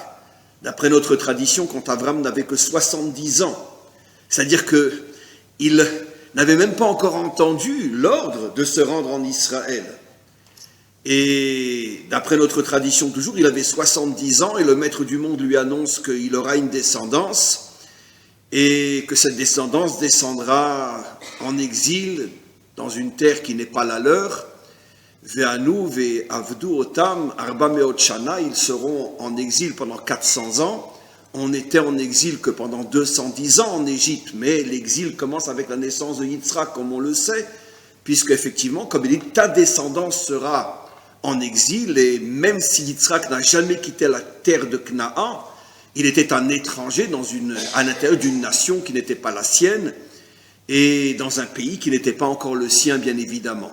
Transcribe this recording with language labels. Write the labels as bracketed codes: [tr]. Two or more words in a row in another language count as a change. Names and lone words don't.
[fr] D'après notre tradition, quand Abraham n'avait que 70 ans, c'est-à-dire qu'il n'avait même pas encore entendu l'ordre de se rendre en Israël. Et d'après notre tradition toujours, il avait 70 ans et le maître du monde lui annonce qu'il aura une descendance et que cette descendance descendra en exil dans une terre qui n'est pas la leur. [he] וענו ועבדו אותם ארבע מאות שנה, [fr] ils seront en exil pendant 400 ans. On n'était en exil que pendant 210 ans en Égypte, mais l'exil commence avec la naissance de Yitzhak, comme on le sait, puisque effectivement, comme il dit, ta descendance sera en exil, et même si Yitzhak n'a jamais quitté la terre de Canaan, il était un étranger à l'intérieur d'une nation qui n'était pas la sienne, et dans un pays qui n'était pas encore le sien, bien évidemment.